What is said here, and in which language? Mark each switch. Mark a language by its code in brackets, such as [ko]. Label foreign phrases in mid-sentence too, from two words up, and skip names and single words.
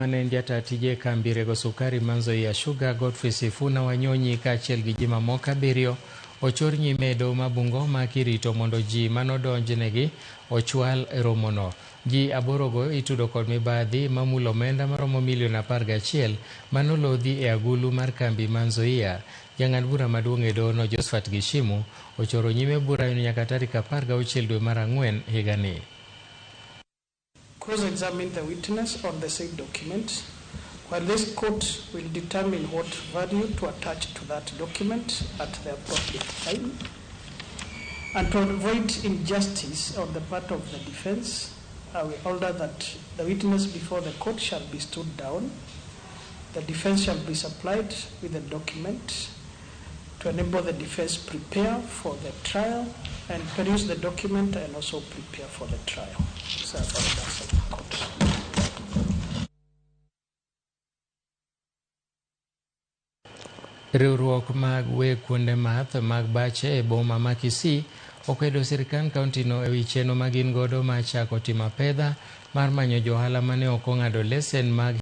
[luo] Manen jata tije kambi rego sukari Nzoia Sugar Godfrey Sifuna Wanyonyi kaachiel gi ji mamoko 7 ochor nyime do ma Bungoma kirito mondo ji manodonjnegi ochwal e romono. Ji 8 itudo kod mibadhi mamulo omenda maromo $11 million manolodhi e agulu mar kambi Nzoia. Jang'ad bura maduong' e dono Josephat Gishimu ochoro nyime bura nyaka tarik 16 dwe mar Ang'wen higani. [en] Cross-examine the witness on the said document, while this court will determine what value to attach to that document at the appropriate time. And to avoid injustice on the part of the defense, I will order that the witness before the court shall be stood down. The defense shall be supplied with a document to enable the defense prepare for the trial and produce the document and also prepare for the trial. So that's the court. [luo] Riwruok mag weg kuonde math mag bache e boma ma Kisii okwedo sirkand kauntino ewi chenro ma gin godo ma chako timo pedha mar manyo johala mane ok ong'ado lesen mag